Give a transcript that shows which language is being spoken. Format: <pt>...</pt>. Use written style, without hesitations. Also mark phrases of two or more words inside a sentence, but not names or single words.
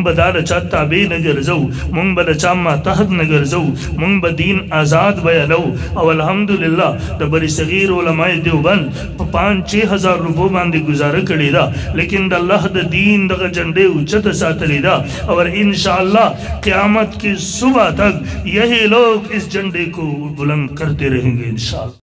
<ps>به دا د چا تابع نه ګرځو مونږ به د چا ماتحت نه ګرځو مونږ به دین آزاد بیانو او الحمدلله د بری صغیر علماء دیوبند په 5-6 هزار روپو باندې گزاره کړې ده لیکن د الله د دین دغه جنډې اوچت ساتلې ده</ps> <ur>اور انشاءاللہ قیامت کی صبح تک یہی لوگ اس جنڈے کو بلند کرتے رہیں گے انشاءاللہ</ur>